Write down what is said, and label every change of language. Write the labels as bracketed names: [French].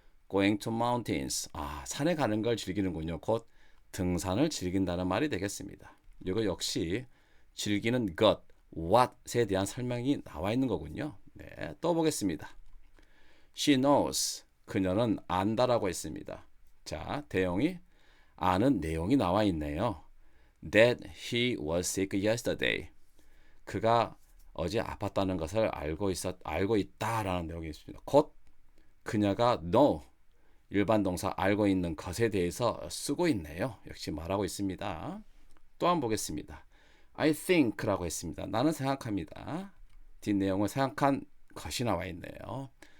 [English] Going to mountains, [Korean] 산에 가는 걸 즐기는군요. 곧 등산을 즐긴다는 말이 되겠습니다. 이거 역시 즐기는 것, what에 대한 설명이 나와 있는 거군요. 네, 또 보겠습니다. [English] She knows, [Korean] 그녀는 안다라고 했습니다. 자, 대용이 아는 내용이 나와 있네요. [English] That he was sick yesterday. [Korean] 그가 어제 아팠다는 것을 알고 있다라는 내용이 있습니다. 곧 그녀가 know, 일반 동사 알고 있는 것에 대해서 쓰고 있네요. 역시 말하고 있습니다. 또 한번 보겠습니다. [English] I think [Korean] 라고 했습니다. 나는 생각합니다. 뒷내용을 생각한 것이 나와 있네요.